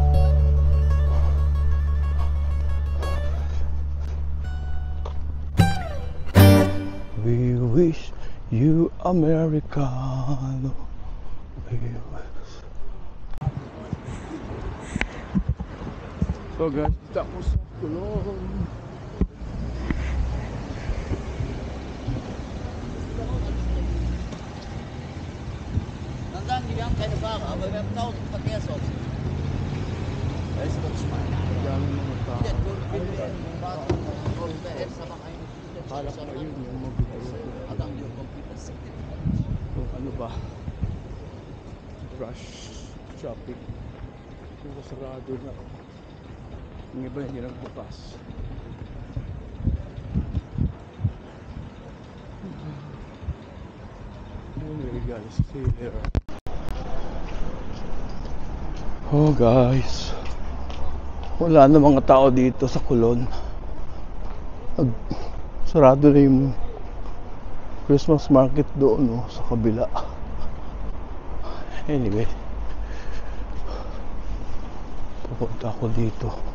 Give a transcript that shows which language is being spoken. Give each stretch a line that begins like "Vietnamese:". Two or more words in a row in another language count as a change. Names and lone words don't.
English: We wish you Americano. We wish. So guys,
Filipino: tapos kulong.
German: Dann die haben keine Fahrer, aber wir haben 1000 Verkehrsaufsicht. Da ist ganz schmal. Der
Filipino: ano ba?
English: Rush traffic.
Filipino: Yung sarado na. Yung iba hindi nagbukas.
English: Anyway guys, see you later.
Filipino: Oh guys, wala na mga tao dito sa Coron. Sarado na yung
English: Christmas market
Filipino: doon, no, sa kabila. Anyway, pupunta ako dito.